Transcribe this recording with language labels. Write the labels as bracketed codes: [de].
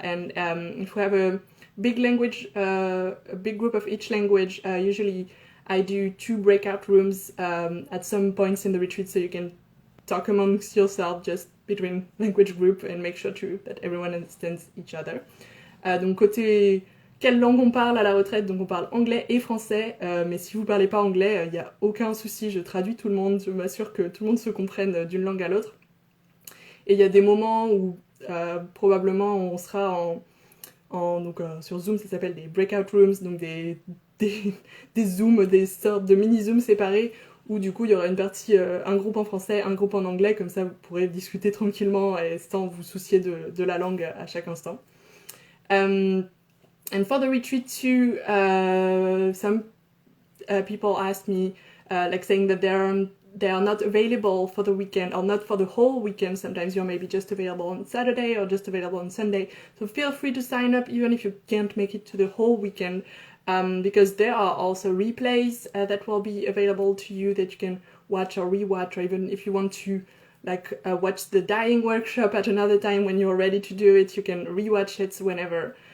[en] And if we have a big language, a big group of each language, usually I do 2 breakout rooms at some points in the retreat, so you can talk amongst yourself just between language group and make sure that everyone understands each other. [fr] Donc côté quelle langue on parle à la retraite, donc on parle anglais et français, mais si vous parlez pas anglais, il n'y a aucun souci, je traduis tout le monde, je m'assure que tout le monde se comprenne d'une langue à l'autre. Et il y a des moments où probablement on sera donc sur Zoom, ça s'appelle des breakout rooms, donc des zooms, des sortes de mini-zooms séparés, où du coup il y aura une partie, un groupe en français, un groupe en anglais, comme ça vous pourrez discuter tranquillement et sans vous soucier de la langue à chaque instant. [en] And for the retreat too, some people asked me, like saying that they are not available for the weekend or not for the whole weekend. Sometimes you're maybe just available on Saturday or just available on Sunday. So feel free to sign up even if you can't make it to the whole weekend, because there are also replays that will be available to you that you can watch or rewatch, or even if you want to watch the dyeing workshop at another time when you're ready to do it, you can rewatch it whenever.